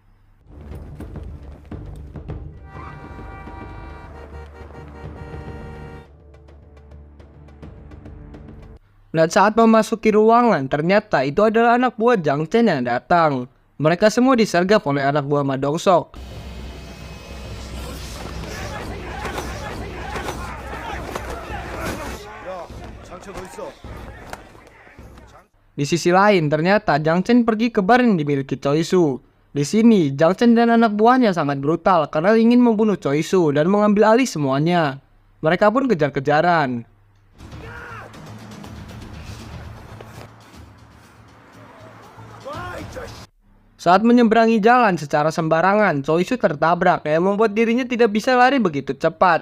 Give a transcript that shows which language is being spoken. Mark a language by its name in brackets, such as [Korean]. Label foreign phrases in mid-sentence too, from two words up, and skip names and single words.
[Indonesian] Dan saat memasuki ruangan, ternyata itu adalah anak buah Jang Chen yang datang. Mereka semua disergap oleh anak buah Ma Dong-sok. [Korean] 야, 장체 너 있어. [Indonesian] Di sisi lain, ternyata Jang Chen pergi ke bar yang dimiliki Choi Su. Di sini, Jang Chen dan anak buahnya sangat brutal karena ingin membunuh Choi Su dan mengambil alih semuanya. Mereka pun kejar-kejaran. Saat menyeberangi jalan secara sembarangan, Choi Su tertabrak yang membuat dirinya tidak bisa lari begitu cepat.